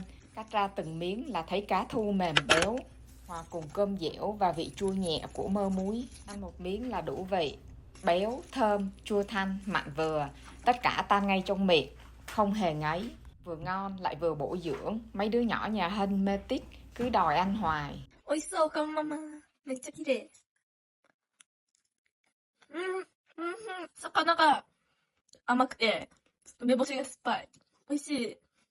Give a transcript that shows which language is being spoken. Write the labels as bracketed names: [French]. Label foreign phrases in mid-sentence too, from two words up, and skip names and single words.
[Vietnamese] Cắt ra từng miếng là thấy cá thu mềm béo, hòa cùng cơm dẻo và vị chua nhẹ của mơ muối. Ăn một miếng là đủ vị, béo, thơm, chua thanh, mặn vừa. Tất cả tan ngay trong miệng, không hề ngấy. Vừa ngon lại vừa bổ dưỡng. Mấy đứa nhỏ nhà Hân mê tít, cứ đòi ăn hoài. [Japanese] 美味しそう、カンママ。めっちゃ綺麗。魚が甘くて、ちょっと梅干しが酸っぱい。美味しい。